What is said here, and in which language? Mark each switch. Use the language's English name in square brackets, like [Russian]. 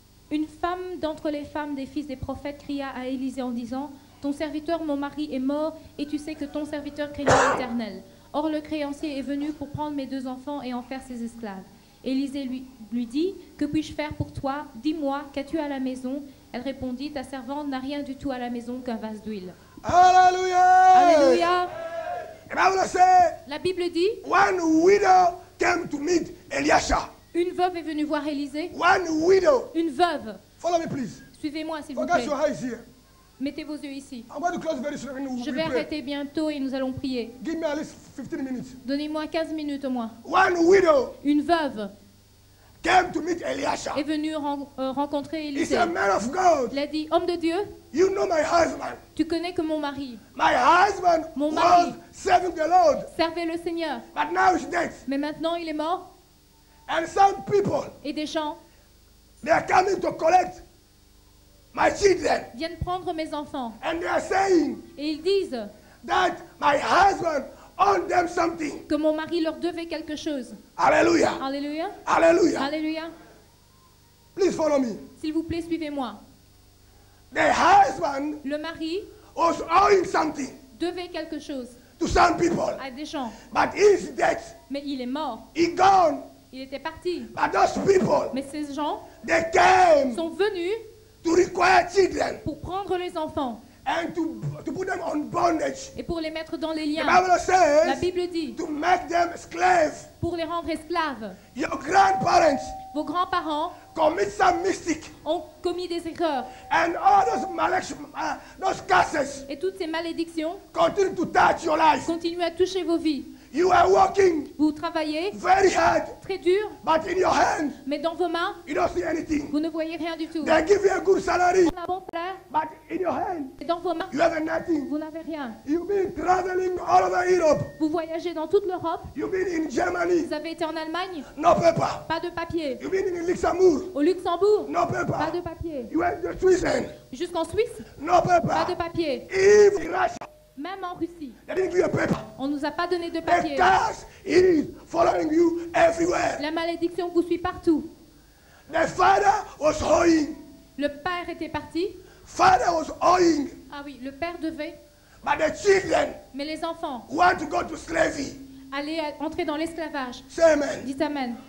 [French] Une femme d'entre les femmes des fils des prophètes cria à Élisée en disant, « Ton serviteur, mon mari, est mort, et tu sais que ton serviteur craignait l'Éternel. Or le créancier est venu pour prendre mes 2 enfants et en faire ses esclaves. » Élisée lui dit, « Que puis-je faire pour toi? Dis-moi, qu'as-tu à la maison ?» Elle répondit, « Ta servante n'a rien du tout à la maison qu'un vase d'huile. » [English] Hallelujah. [French] Alléluia. [English] The Bible says, [French] La Bible dit, [English] one widow came to meet Elisha. [French] une veuve est venue voir Élisée. [English] One widow. [French] Une veuve. [English] Follow me, please. [French] Suivez-moi, s'il vous [English] Focus [French] plaît. [English] your eyes here. [French] Mettez vos yeux ici. [English] I'm going to close very soon. [French] Je vais arrêter bientôt et nous allons prier. [English] Give me at least 15 minutes. [French] Donnez-moi 15 minutes au moins. [English] One widow [French] Une veuve [English] came to meet Elisha. [French] est venue rencontrer [English] He's [French] Élisée. [English] a man of God. [French] Il a dit, homme de Dieu, [English] You know my husband. [French] tu connais que mon mari [English] My husband [French] Mon [English] was [French] mari. [English] serving the Lord, [French] servait le Seigneur, [English] but now he's dead. [French] mais maintenant il est mort. [English] And some people, [French] Et des gens [English] they are coming to collect my children. [French] viennent prendre mes enfants. [English] And they are saying [French] Et ils disent [English] that my husband owed them something. [French] que mon mari leur devait quelque chose. [English] Hallelujah. [French] Alléluia. [English] Hallelujah. [French] Alléluia. [English] Please follow me. [French] S'il vous plaît, suivez-moi. [English] The husband [French] Le mari [English] was owing something [French] devait quelque chose [English] to some people, [French] à des gens, [English] but he's dead. [French] mais il est mort. [English] He gone. [French] Il était parti. [English] But those people, [French] Mais ces gens [English] they came [French] sont venus [English] to require children. [French] pour prendre les enfants. [English] and to put them on bondage. [French] et pour les mettre dans les [English] The [French] liens. [English] Bible [French] La [English] says [French] Bible dit, [English] to make them slaves. [French] pour les rendre esclaves. [English] Your grandparents [French] Vos grands-parents [English] commit some mistake, [French] ont commis des erreurs [English] and all those curses [French] et toutes ces malédictions [English] continue to touch your life. [French] continuent à toucher vos vies. [English] You are working [French] Vous travaillez [English] very hard, [French] très dur, [English] but in your hand, [French] mais dans vos mains, [English] you don't see anything. [French] vous ne voyez rien du tout. [English] They give you a good salary, [French] Un bon salaire, [English] but in your hand, [French] et dans vos mains, [English] you have nothing. [French] vous n'avez rien. [English] You've been traveling all over Europe. [French] Vous voyagez dans toute l'Europe. [English] You've been in Germany, [French] Vous avez été en Allemagne, [English] no paper. [French] pas de papier. [English] You've been in Luxembourg, [French] Au Luxembourg, [English] no [French] pas [English] paper. [French] de papier. [English] You went to Switzerland, [French] Jusqu'en Suisse, [English] no [French] pas de [English] paper. [French] papier. [English] Even in Russia, [French] Même en Russie, [English] they didn't give you a paper. [French] on ne nous a pas donné de [English] The [French] papier. [English] curse is following you everywhere. [French] La malédiction vous suit partout. [English] The father was owing. [French] Le père était parti. [English] Father was owing, [French] Ah oui, le père devait. [English] but the children [French] Mais les enfants [English] want to go to slavery. [French] allaient entrer dans l'esclavage. [English] Say amen. [French] Dites Amen.